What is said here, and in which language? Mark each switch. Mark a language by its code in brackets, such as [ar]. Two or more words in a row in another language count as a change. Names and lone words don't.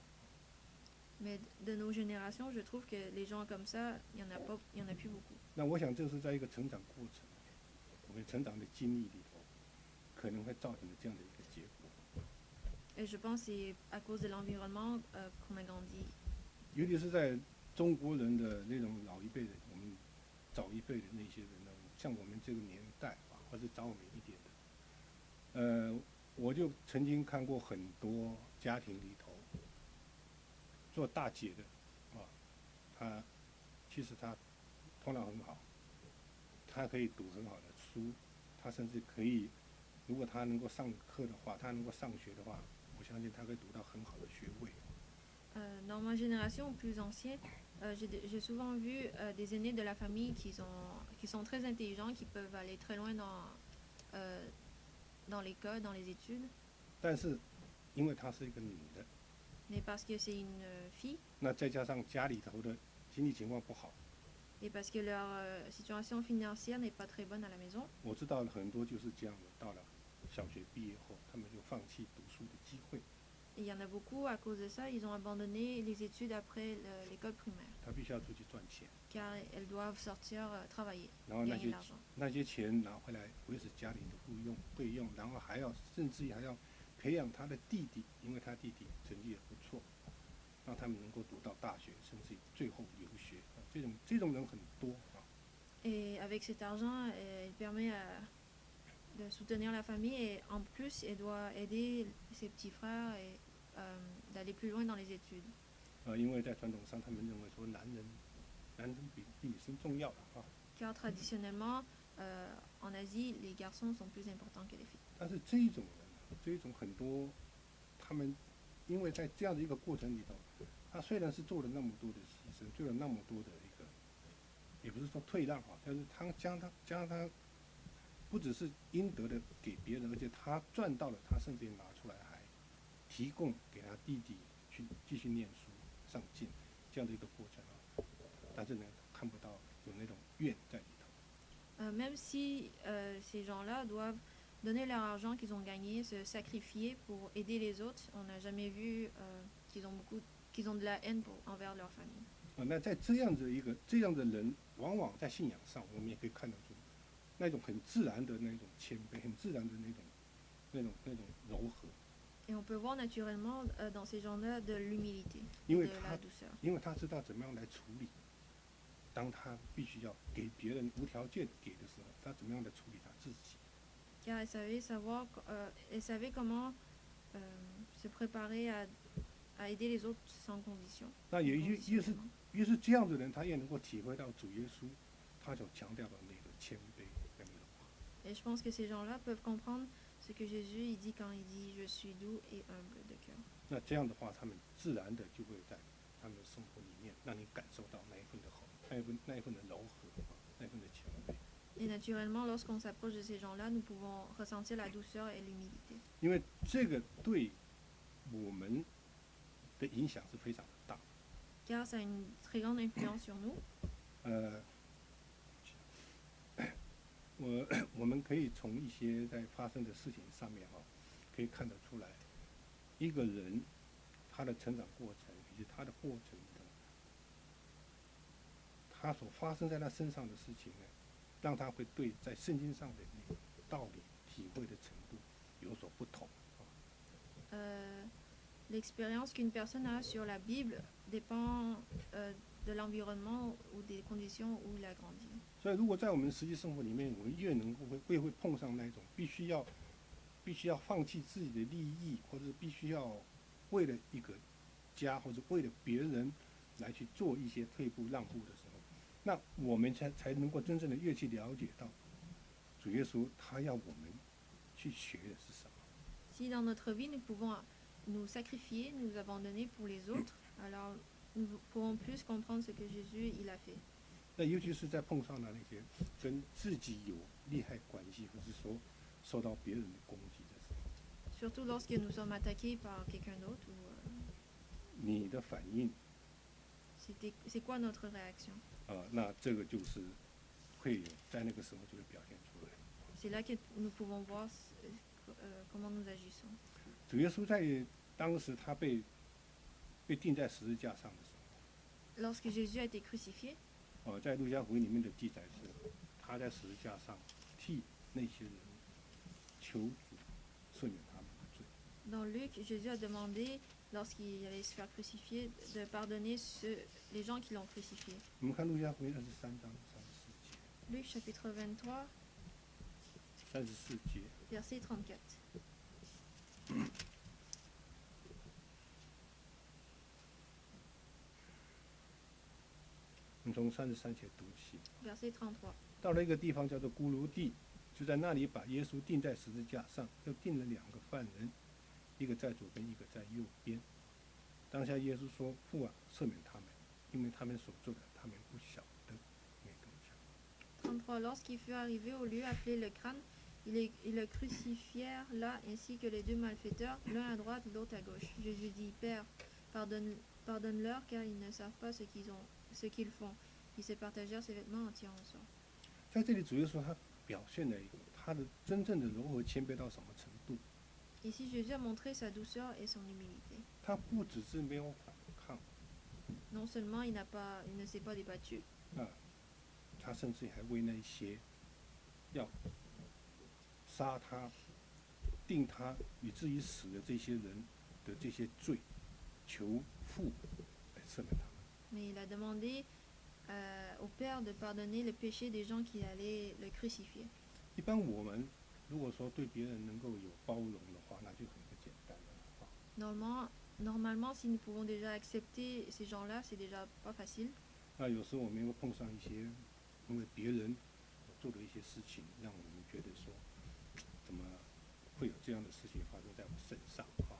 [fr] Mais de nos générations, je trouve que les gens comme ça, il y en a plus beaucoup. [zh] 那我想这是在一个成长过程，我们成长的经历里头，可能会造成的这样的一个结果。 [fr] Et je pense que c'est à cause de l'environnement qu'on a grandi. [zh] 尤其是在中国人的那种老一辈的，我们早一辈的那些人呢，像我们这个年代或者早我们一点的，我就曾经看过很多家庭里头，做大姐的，她其实她头脑很好，她可以读很好的书，她甚至可以，如果她能够上课的话，她能够上学的话，我相信她可以读到很好的学位。 [fr] Dans ma génération plus ancienne, j'ai souvent vu des aînés de la famille qui sont très intelligents, qui peuvent aller très loin dans l'école, dans les études. [zh] 但是，因为她是一个女的， [fr] Mais parce que c'est une fille, [zh] 那再加上家里头的经济情况不好， [fr] et parce que leur situation financière n'est pas très bonne à la maison, [zh] 我知道很多就是这样的，到了小学毕业后，他们就放弃读书的机会。 [fr] et il y en a beaucoup à cause de ça, ils ont abandonné les études après l'école primaire, [zh] 他必须要出去赚钱， [fr] car elles doivent sortir travailler, [zh] 然后 [fr] gagner de l'argent. [zh] 那些钱拿回来维持家里的费用，然后甚至还要培养他的弟弟，因为他弟弟成绩也不错，让他们能够读到大学，甚至最后留学。这种人很多啊。 [fr] Et avec cet argent, il permet de soutenir la famille et en plus, elle doit aider ses petits frères et d'aller plus loin dans les études. [zh] 因为在传统上他们认为说男人比女生重要的啊。 [fr] car traditionnellement, en Asie, les garçons sont plus importants que les filles. [zh] 但是这一种人，这一种很多他们因为在这样的一个过程里头，他虽然是做了那么多的牺牲，做了那么多的一个，也不是说退让啊，但是他将他不只是应得的给别人，而且他赚到了，他甚至也拿出来还提供给他弟弟去继续念书上进这样的一个过程啊。但是呢，看不到有那种怨在里头。 [fr] Même si ces gens-là doivent donner leur argent qu'ils ont gagné, se sacrifier pour aider les autres, on n'a jamais vu qu'ils ont de la haine envers leur famille. [zh] 那在这样的人，往往在信仰上，我们也可以看得出那种很自然的那种谦卑，很自然的那种柔和。 [fr] Et on peut voir naturellement dans ces gens-là de l'humilité, [zh] 因 [fr] de [zh] 为 [fr] la douceur. [zh] 因为他知道怎么样来处理，当他必须要给别人无条件给的时候，他怎么样来处理他自己。 [fr] Car elle savait comment se préparer à aider les autres sans condition. [zh] 那也越是这样的人，他也能够体会到主耶稣他所强调的那个谦卑跟柔和。 [fr] Et je pense que ces gens-là peuvent comprendre ce que Jésus il dit quand il dit je suis doux et humble de cœur. [zh] 那这样的话，他们自然的就会在他们的生活里面，让你感受到那一份的好，那一份的柔和，那一份的谦卑。 [fr] Et naturellement, lorsqu'on s'approche de ces gens-là, nous pouvons ressentir la douceur et l'humilité. [zh] 因为这个对我们的影响是非常的大。 [fr] Car ça a une très grande influence sur nous. [zh] 我们可以从一些在发生的事情上面可以看得出来，一个人他的成长过程以及他的过程里头，他所发生在他身上的事情呢，让他会对在圣经上的那个道理体会的程度有所不同。 [fr] L'expérience qu'une personne a sur la Bible dépend de l'environnement ou des conditions où il a grandi. [zh] 所以，如果在我们实际生活里面，我们越能够会碰上那种必须要放弃自己的利益，或者必须要为了一个家或者为了别人来去做一些退步让步的时候，那我们才能够真正的越去了解到主耶稣他要我们去学的是什么。 [fr] Si dans notre vie nous pouvons nous sacrifier, nous abandonner pour les autres, alors nous pourrons plus comprendre ce que Jésus il a fait. [zh] 那尤其是在碰上了那些跟自己有利害关系，或是说受到别人的攻击的时候， [fr] Surtout lorsque nous sommes attaqués par quelqu'un d'autre. [zh] 你的反应 [fr] C'est quoi notre réaction? [zh] 那这个就是会有在那个时候就会表现出来。 [fr] C'est là que nous pouvons voir comment nous agissons. [zh] 主耶稣在当时他被钉在十字架上的时候， [fr] Lorsque Jésus a été crucifié, [zh] 在路加福音里面的记载是，他在十字架上替那些人求主赦免他们的罪。 [fr] dans Luc, Jésus a demandé, lorsqu'il allait se faire crucifier, de pardonner les gens qui l'ont crucifié. [zh] 我们看路加福音23章34节， [fr] Luc chapitre 23, [zh] 34 节， [fr] verset 34. [zh] 我们从33节读起。 [fr] Verset 33. [zh] 到了一个地方叫做骷髅地，就在那里把耶稣钉在十字架上，又钉了2个犯人，一个在左边，一个在右边。当下耶稣说：“父啊，赦免他们，因为他们所做的，他们不晓得。” 没跟我讲。 [fr] 33. Lorsqu'il fut arrivé au lieu appelé le crâne, ils le crucifièrent là, ainsi que les deux malfaiteurs, l'un à droite, l'autre à gauche. Jésus dit, Père, pardonne-leur, car ils ne savent pas ce qu'ils font. Ils se partagèrent ses vêtements en tirant au sort. [zh] 在这里，主耶稣他表现了他的真正的柔和谦卑到什么程度？ [fr] Ici, Jésus a montré sa douceur et son humilité. [zh] 他不只是没有反抗 [fr] Non seulement il ne s'est pas débattu, [zh] 他甚至还为那些要杀他、定他以至于死的这些人的这些罪，求父来赦免他们。 [fr] mais il a demandé au Père de pardonner le péché des gens qui allaient le crucifier. [zh] 一般我们如果说对别人能够有包容的话，那就很不简单了。 [fr] Normalement, Normalement, si nous pouvons déjà accepter ces gens-là, c'est déjà pas facile. [zh] 那有时候我们会碰上一些因为别人做的一些事情，让我们觉得说，怎么会有这样的事情发生在我身上啊？